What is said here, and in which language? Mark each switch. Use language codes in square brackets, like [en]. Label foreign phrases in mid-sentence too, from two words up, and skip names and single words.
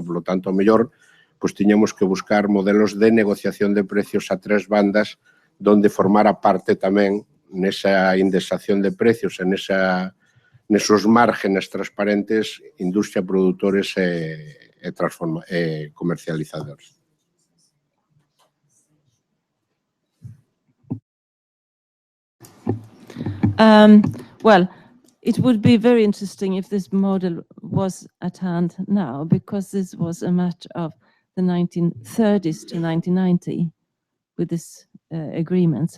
[es] Por lo tanto, [gl] ao mellor, tiñamos que buscar modelos de negociación de precios a tres bandas donde formara parte tamén nesa indexación de precios, nesos márgenes transparentes, industria, produtores e comercializadores. [en] Well, it would be very interesting if this model was at hand now, because this was a matter of the 1930s to 1990 with this agreements.